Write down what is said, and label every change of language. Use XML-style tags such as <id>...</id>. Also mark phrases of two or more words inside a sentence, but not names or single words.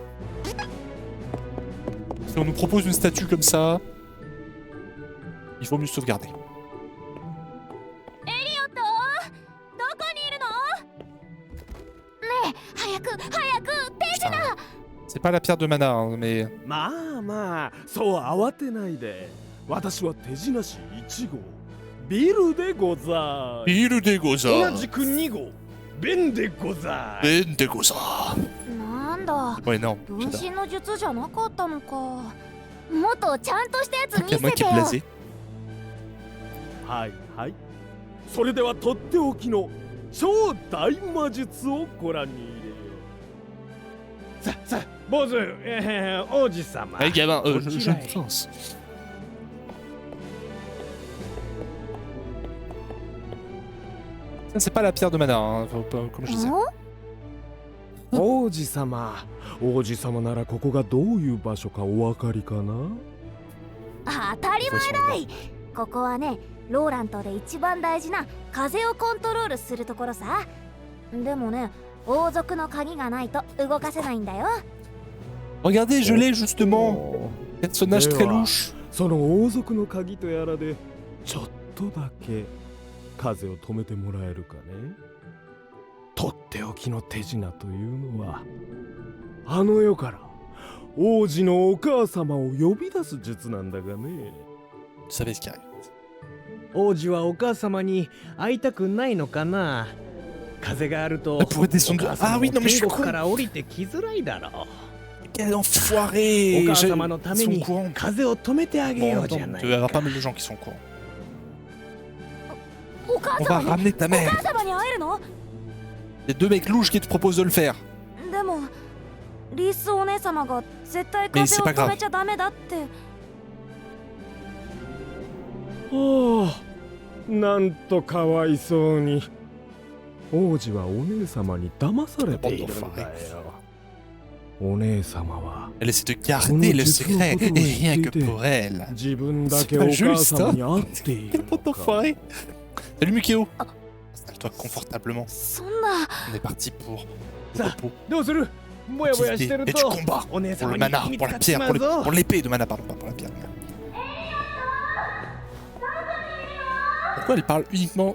<fr>Si on nous propose une statue comme ça, il faut mieux sauvegarder. Putain. C'est pas la pierre de mana, hein, mais...</fr> <ja>まあまあそう慌てないで。私は手品師1号ビルでござい。 Il de goza. 同じく2号ベンでござい。 Ben de goza. なんだ</ja> <fr>Ouais, non.</fr> <ja>分身の術じゃなかったのか。もっとちゃんとしたやつ見</ja> <fr>Il y a</fr> <ja>せ</ja> <fr>moi</fr> <ja>て</ja> <fr>qui</fr> <ja>よ</ja> <fr>est blasé.</fr> <ja>はいはい。それではとっておきの超大魔術をご覧に入れよう。さあ坊主、王子様。</ja> <fr>Hey gamin, Oh, je Jirai. pense. Ça, c'est pas la pierre de mana, hein, comme je disais.</fr> <ja>ん王子様。王子様ならここがどういう場所かお分かりかな？当たり</ja> <fr>Faut</fr> <ja>前</ja> <fr>sur le</fr> <ja>だい。ここはね、ローラントで一番大事な風をコントロールするところさ。でもね、王族の鍵がないと動かせないんだよ。</ja> <fr>Regardez, je l'ai justement. Personnage très Ewa. louche.</fr> <ja>その王族の鍵とやらでちょっとだけ風を止めてもらえるかね。とっておきの手品というのはあの世から王子のお母様を呼び出す術なんだがね。</ja> <fr>Vous savez ce qui arrive.</fr> <ja>王子はお母様に会いたくないのかな。風があると</ja> <fr>Elle pourrait descendre.</fr> <ja>お母様</ja> <fr>Ah oui, non</fr> <ja>も</ja> <fr>mais je</fr> <ja>天</ja> <fr>suis</fr> <ja>国</ja> <fr>con.</fr> <ja>から降りてきづらいだろう。</ja> <fr>Quel enfoiré.</fr> <ja>お母</ja> <fr>J'ai-</fr> <ja>様のた</ja> <fr>Ils</fr> <ja>め</ja> <fr>sont</fr> <ja>に</ja> <fr>au courant.</fr> <ja>風を止めてあげ</ja> <fr>Bon,</fr> <ja>よう</ja> <fr>attends,</fr> <ja>じゃな</ja> <fr>tu</fr> <ja>い</ja> <fr>vas avoir</fr> <ja>か。</ja> <fr>pas mal de gens qui sont au courant.</fr> <ja>お母</ja> <fr>On va</fr> <ja>様に</ja> <fr>ramener ta</fr> <ja>お</ja> <fr>mère.</fr> <ja>母様に会えるの？</ja> <fr>Les deux mecs louches qui te proposent de le faire.</fr> <ja>でもリースお姉様が絶対</ja> <fr>Mais</fr> <ja>風</ja> <fr>c'est</fr> <ja>を</ja> <fr>pas</fr> <ja>止</ja> <fr>grave.</fr> <ja>めちゃダメだって。ああ、なんとかわいそうに。王子はお姉様に騙されているんだよ。お姉様は</ja> <fr>Elle essaie de garder le secret, et rien que pour elle.</fr> <ja>自分だ</ja> <fr>C'est</fr> <ja>け</ja> <fr>pas</fr> <ja>お母</ja> <fr>juste,</fr> <ja>様</ja> <fr>hein.</fr> <ja>に会ってい</ja> <fr>Quel</fr> <ja>る</ja> <fr>pote</fr> <ja>のか。</ja> <fr>enfoiré. Salut Mukeo. Installe-toi confortablement.</fr> <ja>そんな</ja> <fr>On est parti pour le Ça. repos,</fr> <ja>どうする？もやぼやしてる</ja> <fr>et du</fr> <ja>と</ja> <fr>combat.</fr> <ja>お姉</ja> <fr>Pour</fr> <ja>様</ja> <fr>le</fr> <ja>に</ja> <fr>mana,</fr> <ja>見つ</ja> <fr>pour</fr> <ja>か</ja> <fr>la</fr> <ja>っち</ja> <fr>pierre,</fr> <ja>ま</ja> <fr>pour</fr> <ja>うぞ。</ja> <fr>l'épée de mana, pardon, pas pour la pierre. Pourquoi elle parle uniquement...</fr>